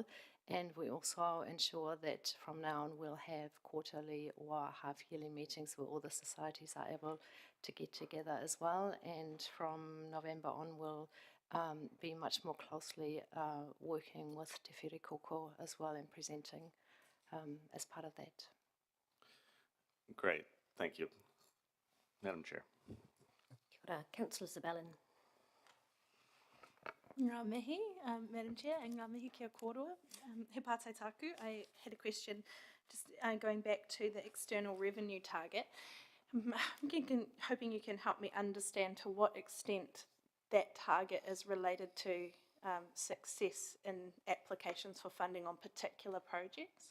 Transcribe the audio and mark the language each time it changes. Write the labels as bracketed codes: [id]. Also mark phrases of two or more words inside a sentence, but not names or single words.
[en] And we also ensure that from now on we'll have quarterly or half-yearly meetings where all the societies are able to get together as well. And from November on we'll be much more closely working with Te Whare Koko as well and presenting as part of that. Great, thank you. Madam Chair. [mi] Kia ora, Councillor Zabelin. Ngā mihi, [en] Madam Chair, and [mi] ngā mihi kia kōrua. He pātai tāku, [en] I had a question just going back to the external revenue target. I'm hoping you can help me understand to what extent that target is related to success in applications for funding on particular projects.